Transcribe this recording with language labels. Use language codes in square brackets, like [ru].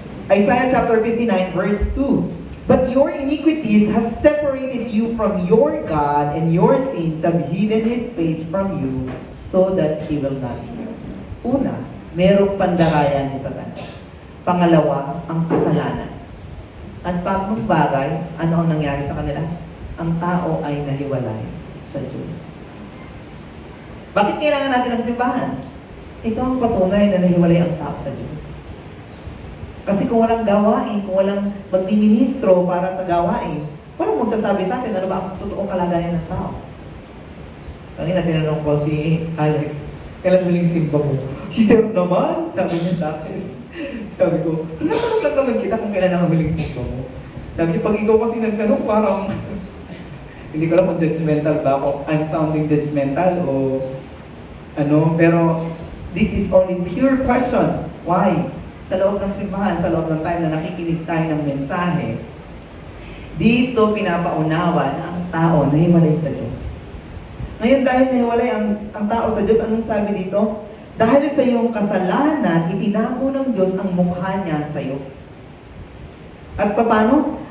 [en] Isaiah chapter 59 verse 2, but your iniquities has separated you from your God, and your sins have hidden His face from you, so that He will not hear. [tl] Una, merong pandarayan ni Satanas. Pangalawa, ang kasalanan. At tatlong bagay, ano ang nangyari sa kanila? Ang tao ay nahiwalay sa Diyos. Bakit kailangan natin ng simbahan? Ito ang patunay na nahiwalay ang tao sa Diyos. Kasi kung walang gawain, kung walang magdiministro para sa gawain, walang magsasabi sa atin ano ba ang totoong kalagayan ng tao. Kanina tinanong ko si Alex, kailan huling simba mo? Si Sir naman, sabi niya sa akin. Sabi ko, tinatanong lang naman kita kung kailan ang huling simba mo. Sabi niya, pag ikaw kasi nagtanong, parang hindi ko alam kung judgmental ba ako. [en] I'm sounding judgmental [tl] o ano, pero [en] this is only pure question. Why? [tl] Sa loob ng simbahan, sa loob ng time na nakikinig tayo ng mensahe, dito pinapaunawa na ang tao nahiwalay sa Diyos. Ngayon dahil nahiwalay ang tao sa Diyos, anong sabi dito? Dahil sa iyong kasalanan, itinago ng Diyos ang mukha niya sa iyo. At paano?